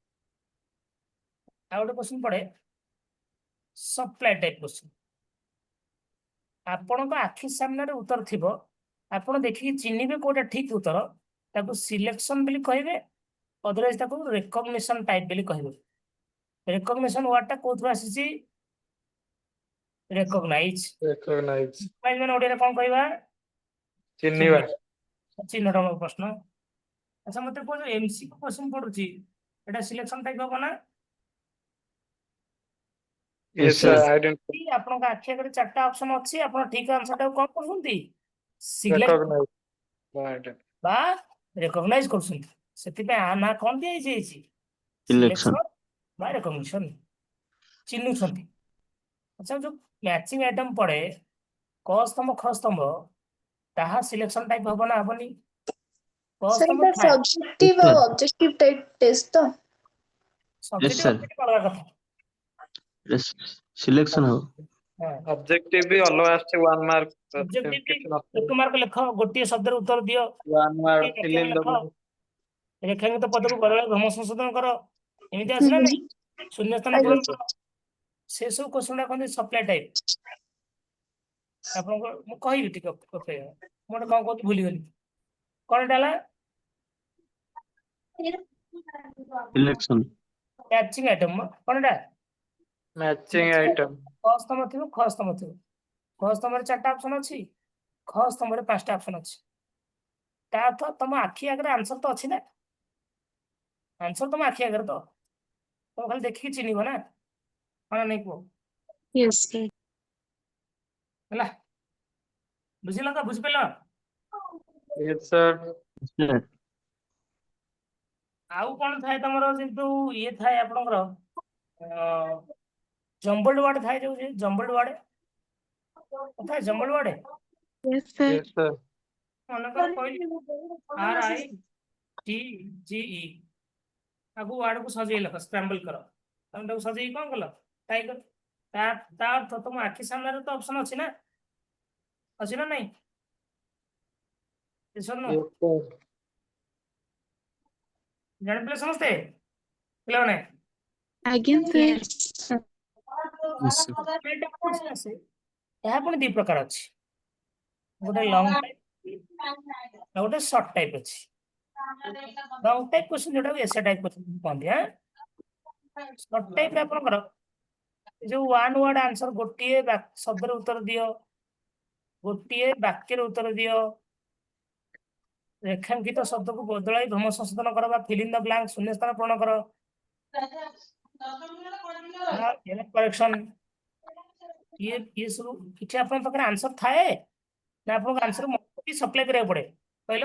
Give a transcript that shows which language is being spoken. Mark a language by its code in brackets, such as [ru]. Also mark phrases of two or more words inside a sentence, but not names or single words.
[or] ଆଉ ଗୋଟେ କ୍ୱେଶ୍ଚିନ୍ ପଡେ [en] supply type question [or] ଆପଣଙ୍କ ଆଖି ସାମ୍ନାରେ ଉତ୍ତର ଥିବ ଆପଣ ଦେଖିକି ଚିହ୍ନିବେ କୋଉଟା ଠିକ ଉତ୍ତର ତାକୁ ସିଲେକ୍ସନ ବୋଲି କହିବେ ଅଦରୱାଇଜ ତାକୁ [en] recognition type [or] ବୋଲି କହିବେ [en] recognition word [or] କୋଉଥିରୁ ଆସିଛି ରେକଗ୍ନାଇଜ [en] Recognize. [or] ମାନେ ଓଡିଆରେ କଣ କହିବା ଚିହ୍ନିବା ଚିହ୍ନଟ ପ୍ରଶ୍ନ ଆଚ୍ଛା ମତେ କୁହ [en] MCQ question [or] ପଡୁଛି ଏଟା [en] selection type [or] ହବ ନା [en] Yes, sir. Identify. [or] ଆପଣଙ୍କ ଆଖି ଆଗରେ ଚାରିଟା ଅପସନ ଅଛି ଆପଣ ଠିକ ଆନ୍ସର ଟାକୁ କଣ କରୁଛନ୍ତି ସିଲେକ୍ଟ [en] Recognize. Right. [or] ବା ରେକଗ୍ନାଇଜ କରୁଛନ୍ତି ସେଥିପାଇଁ ଆ ନା କଣ ଦିଆଯାଇଛି [en] Selection. [or] ସିଲେକ୍ସନ ବା ରେକଗ୍ନିସନ ଚିହ୍ନୁଛନ୍ତି ଆଚ୍ଛା ଯୋଉ [en] matching item [or] ପଡେ କ ସ୍ତମ୍ଭ ଖ ସ୍ତମ୍ଭ ତାହା [en] selection type [or] ହବ ନା ହବନି କ [en] Sir, [or] ସ୍ତମ୍ଭ [en] it's [or] ଥାଏ [en] subjective Yes, or sir. objective type test ତ [or] ସବଜେକ୍ଟିଭ [en] sir. [or] ଅବଜେକ୍ଟିଭ ଅଲଗା କଥା [en] Yes. Selection ହବ [or] ହଁ Objective ବି ଅଲଗା ଆସୁଛି 1 mark. ସବଜେକ୍ଟିଭ କିଛି ଏକ ନଥିବ ମାର୍କ ଲେଖ ଗୋଟିଏ ଶବ୍ଦରେ ଉତ୍ତର ଦିଅ [en] 1 mark [or] ଗୋଟିଏ [en] fill [or] ବାକ୍ୟରେ [en] in [or] ଲେଖ ଦବ ରେଖାଙ୍କିତ ପଦକୁ ବଦଳାଇ ଭ୍ରମ ସଂଶୋଧନ କର ଏମିତି ହୁଁ ଆସିଲା ହୁଁ ନାଇଁ ଶୂନ୍ୟସ୍ଥାନ ଆଜ୍ଞା ପୂରଣ କର ସେ ସବୁ କ୍ୱେଶ୍ଚନ ଟା କହନ୍ତି [en] supply type [or] ଆପଣଙ୍କ ମୁଁ କହିବି ଟିକେ ଅପେକ୍ଷା ମୁଁ ଗୋଟେ କଣ କହୁଛି ଭୁଲିଗଲି କଣ ଏଟା ହେଲା [en] Selection. matching item [or] କଣ ଏଟା [en] matching item. [or] କ ସ୍ତମ୍ଭ ଥିବ ଖ ସ୍ତମ୍ଭ ଥିବ ଖ ସ୍ତମ୍ଭରେ ଚାରିଟା ଅପସନ ଅଛି ଖ ସ୍ତମ୍ଭରେ ପାଞ୍ଚଟା ଅପସନ ଅଛି ତା ଅର୍ଥ ତମ ଆଖି ଆଗରେ ଆନ୍ସର ତ ଅଛି ନା ଆନ୍ସର ତମ ଆଖି ଆଗରେ ତ ତମେ ଖାଲି ଦେଖିକି ଚିହ୍ନିବ ନା ହଁ ନା ନାଇଁ କୁହ [en] Yes, sir. [or] ହେଲା ବୁଝିଲ ତ ବୁଝିପାରିଲ [en] Yes, sir. Yes, sir. [or] ଆଉ କଣ ଥାଏ ତମର କିନ୍ତୁ ଇଏ ଥାଏ ଆପଣଙ୍କର [en] jumbled word [or] ଥାଏ ଯୋଉ [en] jumbled word [or] ଥାଏ [en] jumbled word Yes, sir. Yes, sir. [or] ମନେକର କହିଲି RITGE ତାକୁ ୱାର୍ଡକୁ ସଜେଇ ଲେଖ ସ୍କ୍ରାମ୍ବଲ କର ତମେ ତାକୁ ସଜେଇକି କଣ କଲ ଟାଇପ ତା ତା ଅର୍ଥ ତମ ଆଖି ସାମ୍ନାରେ ତ ଅପସନ ଅଛି ନା ନାଇଁ [en] Yes or no? Yes, sir. [or] ଜାଣିପାରିଲେ ସମସ୍ତେ ପିଲାମାନେ? ଆଜ୍ଞା sir। [en] Yes, sir. Statement of question [or] ଆସେ ଏହା ପୁଣି ଦି ପ୍ରକାର ଅଛି, ଗୋଟେ [en] long type [or] ଆଉ ଗୋଟେ [en] short type [or] ଅଛି। [en] long type question [or] ଯୋଉଟାକୁ [en] essay type [or] କହନ୍ତି। [en] short type [or] ରେ ଆପଣଙ୍କର ଯୋଉ [en] one word answer, [or] ଗୋଟିଏ ଶବ୍ଦରେ ଉତ୍ତର ଦିଅ, ଗୋଟିଏ ବାକ୍ୟରେ ଉତ୍ତର ଦିଅ, ରେଖାଙ୍କିତ ଶବ୍ଦକୁ ବଦଳାଇ ଭ୍ରମ ସଂଶୋଧନ କର ବା [en] fill in the blank [or] ଶୂନ୍ୟସ୍ଥାନ ପୂରଣ କର, କରେକ୍ସନ, ଇଏ ସବୁ କିଛି ଆପଣଙ୍କ ପାଖରେ ଆନ୍ସର ଥାଏ ନା ଆପଣଙ୍କ [en] answer supply [or] କରିବାକୁ ପଡେ କହିଲ?